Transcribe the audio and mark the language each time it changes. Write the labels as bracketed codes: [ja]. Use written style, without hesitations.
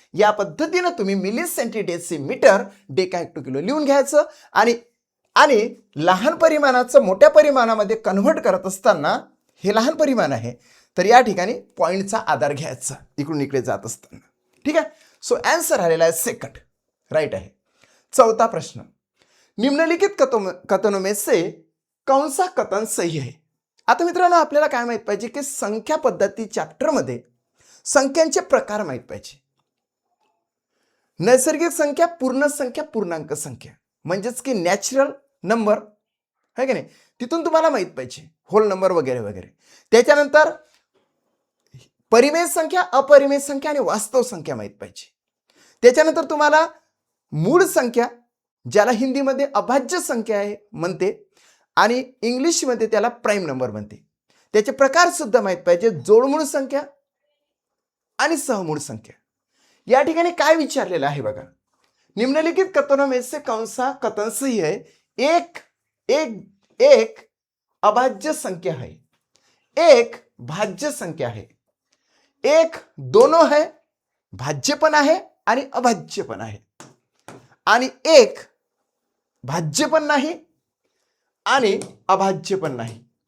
[mr] या पद्धतीनं तुम्ही milli senti decimetre, deca, hecto, kilo लिहून घ्यायचं आणि लहान परिमाणाचं मोठ्या परिमाणामध्ये कन्व्हर्ट करत असताना हे लहान परिमाण आहे तर या ठिकाणी पॉईंटचा आधार घ्यायचा इकडून इकडे जात असताना. ठीक आहे. सो आन्सर आलेला आहे सेकंड, राईट आहे. चौथा प्रश्न. [hi] निम्नलिखित कथनों में से कौन सा कथन सही है? [mr] आता मित्रांनो आपल्याला काय माहित पाहिजे की संख्या पद्धती चॅप्टरमध्ये संख्यांचे प्रकार माहित पाहिजे. नैसर्गिक संख्या, पूर्ण संख्या, पूर्णांक संख्या, म्हणजेच की नॅचरल नंबर आहे की नाही, तिथून तुम्हाला माहित पाहिजे. होल नंबर वगैरे वगैरे. त्याच्यानंतर परिमेय संख्या, अपरिमेय संख्या आणि वास्तव संख्या माहित पाहिजे. त्याच्यानंतर तुम्हाला मूळ संख्या, ज्याला हिंदीमध्ये अभाज्य संख्या आहे म्हणते आणि इंग्लिशमध्ये त्याला प्राईम नंबर म्हणते, त्याचे प्रकार सुद्धा माहित पाहिजे. जोडमूळ संख्या आणि सहमूळ संख्या. या ठिकाणी काय विचारलेलं आहे बघा. [hi] निम्नलिखित कथनों में से कौन सा कथन सही है? एक अभाज्य संख्या है, एक भाज्य संख्या है, एक दोनों है, [mr] भाज्य पण आहे आणि अभाज्य पण आहे, आणि एक भाज्य पण नाही आणि अभाज्य पण नाही.